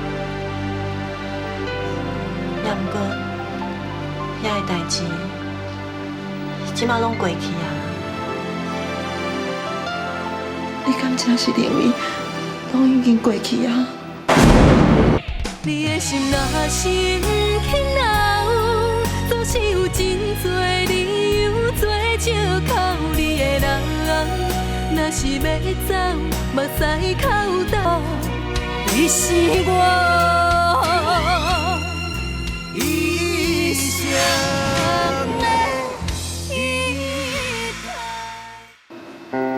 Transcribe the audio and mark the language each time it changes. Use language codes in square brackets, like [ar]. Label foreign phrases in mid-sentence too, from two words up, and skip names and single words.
[nan] 也毋过，遐个代志，即马拢过去啊。你敢真是认为拢已经过去啊？你的心若是不肯留，总是有真多理由做借口你的人。若是要走，目屎口斗，你是我一生的依靠。